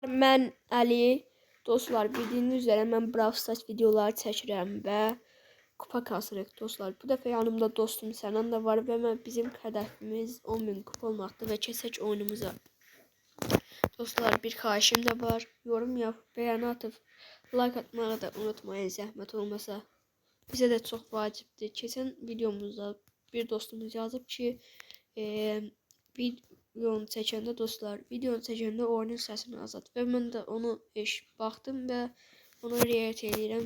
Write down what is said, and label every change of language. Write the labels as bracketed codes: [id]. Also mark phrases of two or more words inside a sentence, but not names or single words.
[az] Mən Əli. Dostlar, bildiyiniz üzrə mən Brawl Stars videoları çəkirəm və kupa kasırıq dostlar. Bu dəfə yanımda dostum Sənan da var və bizim hədəfimiz 10.000 kupa olmaqdır və keçək oyunumuza. Dostlar, bir xahişim də var. [tr] Yorum yap, beğeni atıp [az] like atmağı da unutmayın zəhmət olmasa. Bizə də çox vacibdir. Keçən videomuzda bir dostumuz yazıb ki, videonu çəkəndə oyunun səsini azalt və mən də onu baxdım və ona riayət edirəm.